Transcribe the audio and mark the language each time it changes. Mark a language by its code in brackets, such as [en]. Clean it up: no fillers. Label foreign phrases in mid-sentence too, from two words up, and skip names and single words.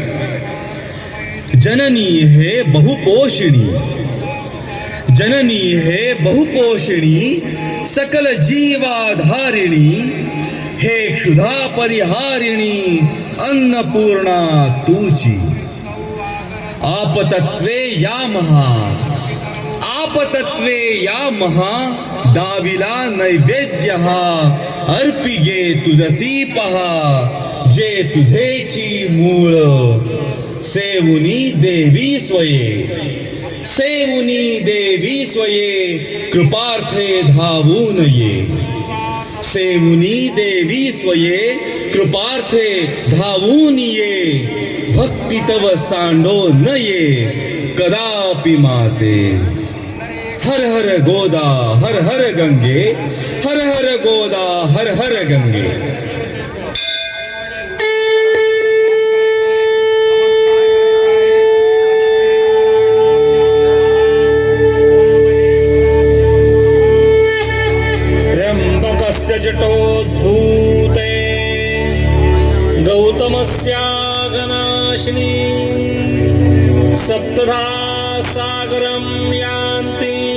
[mr] जननी हे बहुपोषिणी सकल जीवाधारिणी, हे क्षुधा परिहारिणी अन्नपूर्णा तुझी। आपतत्वे या महा आपतत्वे या महा दाविला नैवेद्य हा अर्पिगे तुझसी पहा जे तुझेची मूळ सेवुनी देवी स्वये सेवुनी देवी स्वये कृपार्थे धावून ये सेवुनी देवी स्वये कृपार्थे धावून ये भक्ती तव सांडो न ये कदापि माते हर हर गोदा हर हर गंगे हर हर गोदा हर हर गंगे [sa] त्र्यंबकस्य जटोद्भूते गौतमस्यागनाशिनी सप्तधा सागरं यान्ति